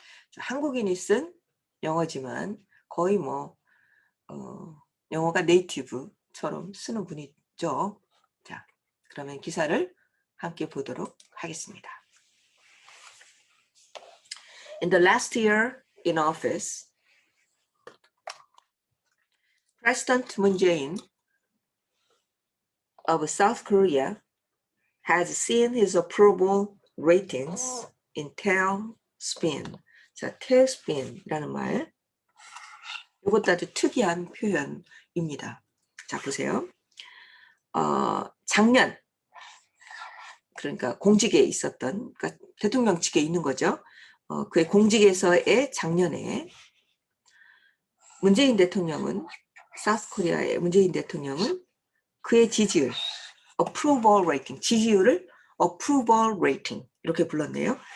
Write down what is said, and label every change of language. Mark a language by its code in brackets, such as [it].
[ko] 자, 한국인이 쓴 영어지만 거의 뭐 영어가 네이티브처럼 쓰는 분이죠. 자, 그러면 기사를 함께 보도록 하겠습니다. [en] In the last year in office, President Moon Jae-in of South Korea has seen his approval ratings in tailspin. [ko] 자, tailspin이라는 말. 이것도 아주 특이한 표현입니다. 자, 보세요. 작년, 그러니까 공직에 있었던, 그러니까 대통령 직에 있는 거죠. 그의 공직에서의 작년에 문재인 대통령은, 사우스코리아의 문재인 대통령은 그의 지지율, approval rating, 지지율을 approval rating 이렇게 불렀네요.